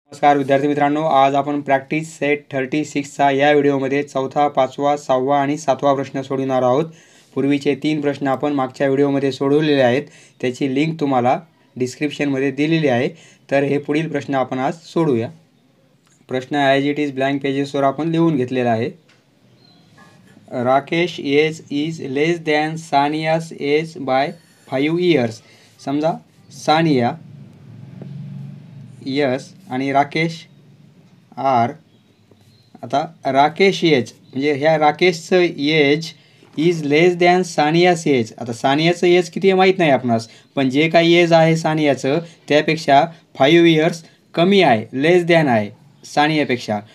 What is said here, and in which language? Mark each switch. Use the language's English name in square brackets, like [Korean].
[Marathi] नमस्कार विद्यार्थी मित्रांनो, आज आपण प्रॅक्टिस सेट 36चा या व्हिडिओमध्ये चौथा, पाचवा, 6वा आणि 7वा प्रश्न सोडवणार आहोत। पूर्वीचे 3 प्रश्न आपण मागच्या व्हिडिओमध्ये सोडवलेले आहेत, त्याची लिंक तुम्हाला डिस्क्रिप्शनमध्ये दिलेली आहे। तर हे पुढील प्रश्न आपण आज सोडूया। प्रश्न ॲज इट इज ब्लँक पेजेसवर आपण लिहून घेतलेला आहे। [English] Rakesh age is less than Sania's age by 5 years. [Marathi] समजा सानिया यस आणि राकेश आर। आता राकेश एज म्हणजे ह्या राकेशचं [English] Age is less than Sania's age. [Marathi] आता सानियाचं एज किती आहे माहीत नाही आपणास, पण जे काही एज आहे सानियाचं त्यापेक्षा 5 इयर्स कमी आहे, लेस दॅन आहे सानियापेक्षा।